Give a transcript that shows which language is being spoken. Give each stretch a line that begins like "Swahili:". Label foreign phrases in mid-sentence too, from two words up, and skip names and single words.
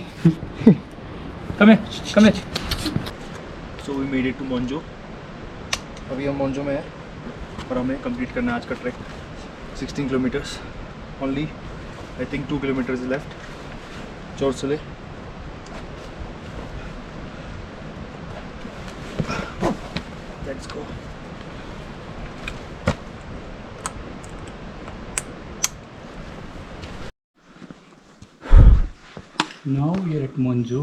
English: Come here. So we made it to मोंजो.
Hindi: अभी हम मोंजो में हैं और हमें कंप्लीट करना है आज का ट्रैक.
English: 16 kilometers only. I think 2 kilometers is left. Jorsele. Let's go. Now we are at Monjo.